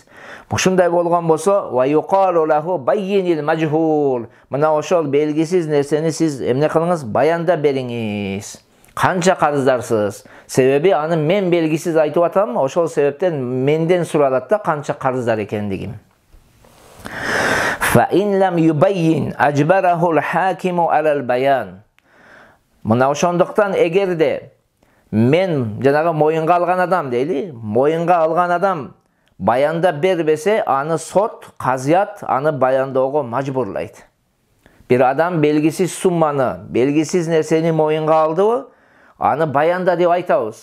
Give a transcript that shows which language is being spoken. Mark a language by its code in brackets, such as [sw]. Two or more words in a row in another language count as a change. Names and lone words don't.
[ky] Ушундай болгон болсо, [ar] ويقال له بين المجهول. [ky] Мына ошол белгисиз нерсени сиз эмне кылыңыз? Баянда бериңиз. Канча карыздарсыз? Себеби аны мен белгисиз айтып атам, ошол себептен менден суралат да канча карыздар экендигин. [ar] فإن لم يبين أجبره الحاكم على البيان. [ky] Мына ошондуктан эгерде мен жанагы моюнга алган адам дейли, моюнга алган адам баянда бербесе, аны сот, казыят аны баяндоого мажбурлайт. Бир адам белгисиз сумманы, белгисиз нерсени моюнга алдыбы, аны баянда деп айтабыз.